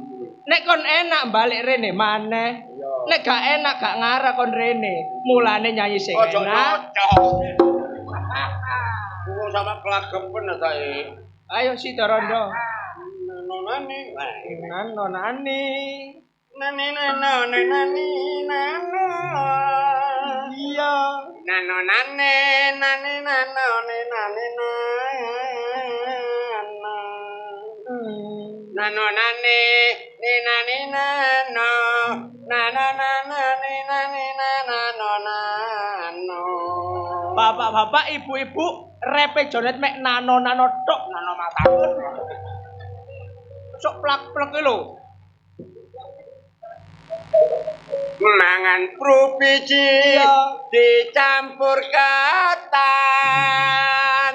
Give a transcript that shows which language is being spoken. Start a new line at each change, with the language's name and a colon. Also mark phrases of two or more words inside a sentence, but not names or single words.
Javanese: Nek kon enak balik rene maneh. Iya. Nek gak enak gak ngarah kon rene. Mulane nyanyi sing Ojo enak. Wong sama kelagepen ta iki. Ayo Cita Rondo. Nonani. Nonani. Nani nani nani nano. Iya. Nano nane nani nano nani nano. Nano nane ni nani nano. Nano nano ni nani nano nano. Bapak-bapak, ibu-ibu, repe jonet mek nano-nano tok. Nano mataku. Sok plak-plak iki lho. Mangan prupiji dicampur ketan